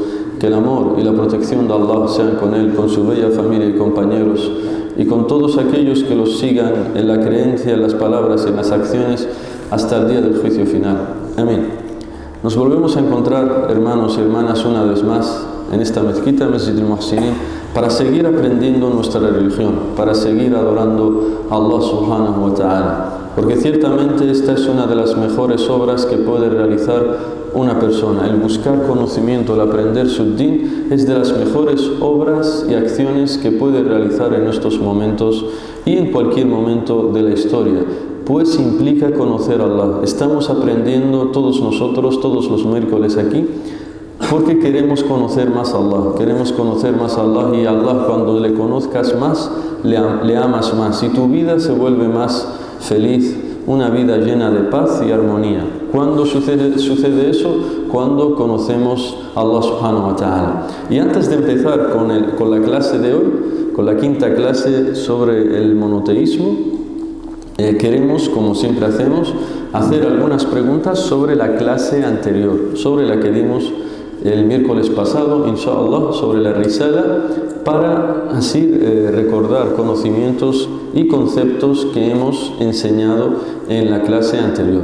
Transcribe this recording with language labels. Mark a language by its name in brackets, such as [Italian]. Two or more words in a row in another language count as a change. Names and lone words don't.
[Spanish] Que el amor y la protección de Allah sean con él, con su bella familia y compañeros, y con todos aquellos que los sigan en la creencia, en las palabras y en las acciones hasta el día del juicio final. Amén. Nos volvemos a encontrar, hermanos y hermanas, una vez más en esta mezquita, Masjid al-Muhsinin, para seguir aprendiendo nuestra religión, para seguir adorando a [Arabic] الله سبحانه وتعالى. [Spanish] Porque ciertamente esta es una de las mejores obras que puede realizar una persona. El buscar conocimiento, el aprender su din, es de las mejores obras y acciones que puede realizar en estos momentos y en cualquier momento de la historia. Pues implica conocer a Allah. Estamos aprendiendo todos nosotros, todos los miércoles aquí, porque queremos conocer más a Allah, queremos conocer más a Allah, y a Allah cuando le conozcas más, le amas más y tu vida se vuelve más feliz, una vida llena de paz y armonía. ¿Cuándo sucede eso? Cuando conocemos a [Arabic] الله سبحانه وتعالى. [Spanish] Y antes de empezar con la clase de hoy, con la quinta clase sobre el monoteísmo, queremos, como siempre hacemos, hacer algunas preguntas sobre la clase anterior, sobre la que dimos el miércoles pasado, inshallah, sobre la risala, para así recordar conocimientos y conceptos que hemos enseñado en la clase anterior.